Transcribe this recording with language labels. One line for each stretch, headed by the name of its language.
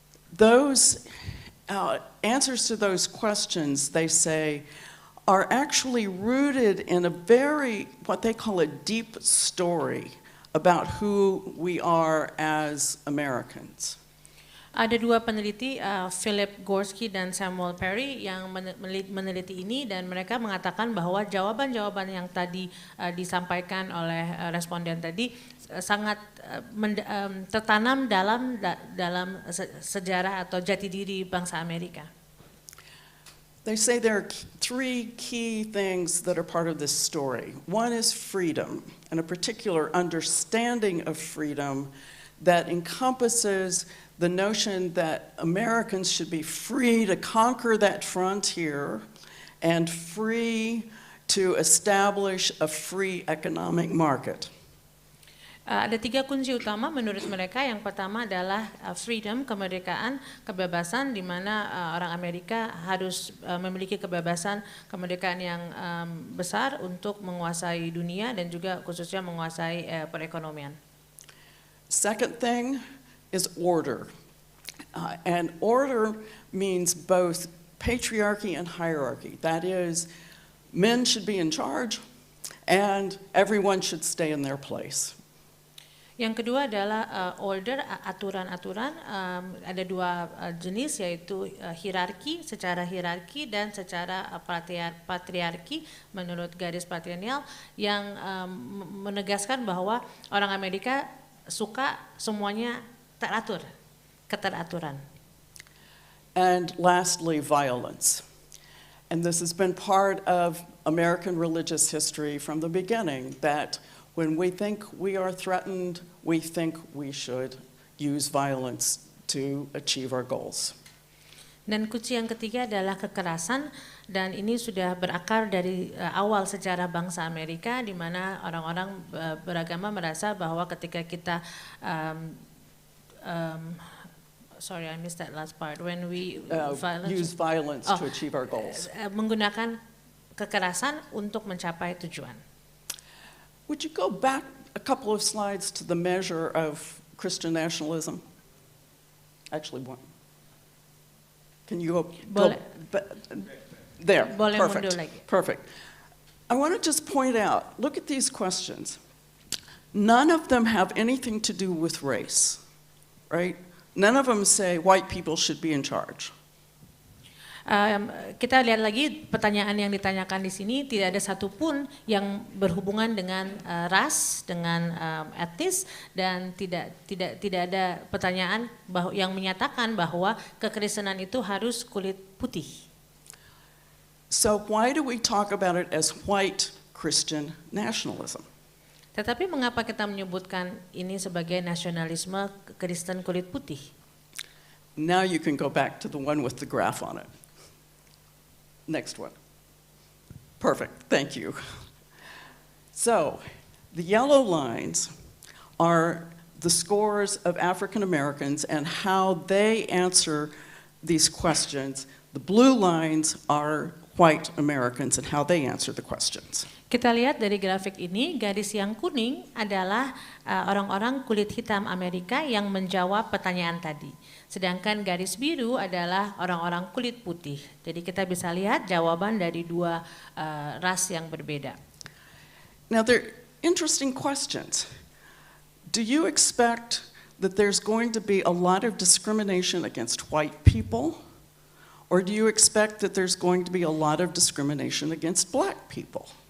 English: Those answers to those questions, they say, are actually rooted in a very, what they call a deep story about who we are as Americans.
Indonesian: Ada dua peneliti, Philip Gorski dan Samuel Perry, yang meneliti ini, dan mereka mengatakan bahwa jawaban-jawaban yang tadi disampaikan oleh responden tadi sangat tertanam dalam sejarah atau jati diri bangsa Amerika.
English: They say there are three key things that are part of this story. One is freedom, and a particular understanding of freedom that encompasses the notion that Americans should be free to conquer that frontier and free to establish a free economic market.
Indonesian: Ada tiga kunci utama menurut mereka. Yang pertama adalah freedom, kemerdekaan, kebebasan, di mana orang Amerika harus memiliki kebebasan, kemerdekaan yang besar untuk menguasai dunia dan juga khususnya menguasai perekonomian.
English: Second thing is order. And order means both patriarchy and hierarchy. That is, men should be in charge and everyone should stay in their place.
Indonesian: Yang kedua adalah order, aturan-aturan. Ada dua jenis, yaitu hierarki, secara hierarki, dan secara patriarki menurut garis patrilineal, yang menegaskan bahwa orang Amerika suka semuanya teratur, keteraturan.
English: And lastly, violence. And this has been part of American religious history from the beginning, that when we think we are threatened, we think we should use violence to achieve our goals.
Indonesian: Dan kunci yang ketiga adalah kekerasan, dan ini sudah berakar dari awal sejarah bangsa Amerika, di mana orang-orang beragama merasa bahwa ketika kita
English: sorry, I missed that last part. When we use violence to achieve our goals.
Indonesian: Menggunakan kekerasan untuk mencapai tujuan.
English: Would you go back a couple of slides to the measure of Christian nationalism? Actually, one. Can you go there?
Indonesian: Boleh
English: Perfect.
Indonesian: mundur lagi.
English: Perfect. I want to just point out, look at these questions. None of them have anything to do with race, right? None of them say white people should be in charge.
Indonesian: Kita lihat lagi pertanyaan yang ditanyakan di sini, tidak ada satupun yang berhubungan dengan ras, dengan etnis, dan tidak ada pertanyaan yang menyatakan bahwa kekristenan itu harus kulit putih.
English: So why do we talk about it as white Christian nationalism?
Indonesian: Tetapi mengapa kita menyebutkan ini sebagai nasionalisme Kristen kulit putih?
English: Now you can go back to the one with the graph on it. Next one. Perfect, thank you. So, the yellow lines are the scores of African Americans and how they answer these questions. The blue lines are white Americans and how they answer the questions.
Indonesian: Kita lihat dari grafik ini, garis yang kuning adalah orang-orang kulit hitam Amerika yang menjawab pertanyaan tadi. Sedangkan garis biru adalah orang-orang kulit putih. Jadi kita bisa lihat jawaban dari dua ras yang berbeda.
English: Now, they're interesting questions. Do you expect that there's going to be a lot of discrimination against white people? Or do you expect that there's going to be a lot of discrimination against black people?